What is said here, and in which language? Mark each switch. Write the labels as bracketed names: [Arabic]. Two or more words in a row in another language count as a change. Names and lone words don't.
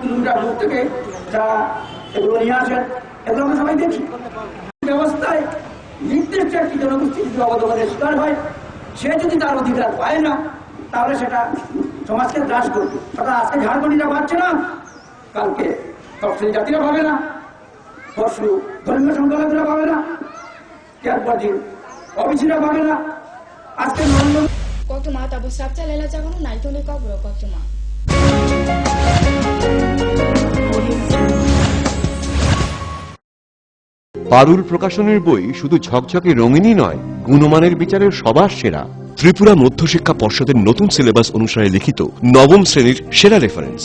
[Bangla] কিলোমিটার দূর থেকে যারা এগুলো নিয়ে আসেন এগুলো আমরা সবাই দেখি ব্যবস্থায় নির্দিষ্ট একটি জনগোষ্ঠী যদি অবদমনের শিকার হয় সে যদি তার অধিকার পায় না তাহলে সেটা সমাজকে গ্রাস করবে অর্থাৎ আজকে ঝাড়খন্ডীরা পাচ্ছে না কালকে তফসিলি জাতিরা পাবে না পরশু ধর্মীয় সংখ্যালঘুরা পাবে না এরপর দিন অবিছিন্ন ভাবে না আজকে নরেন্দ্র [Kok Borok] Koktuma tabu sabcha lela jagono naitoni kobro koktuma. [Bangla] পারুল প্রকাশনের বই শুধু ঝকঝকে রঙিনই নয়, গুণমানের বিচারের সবার সেরা। ত্রিপুরা মধ্যশিক্ষা পর্ষদের নতুন সিলেবাস অনুসারে লিখিত নবম শ্রেণীর সেরা রেফারেন্স।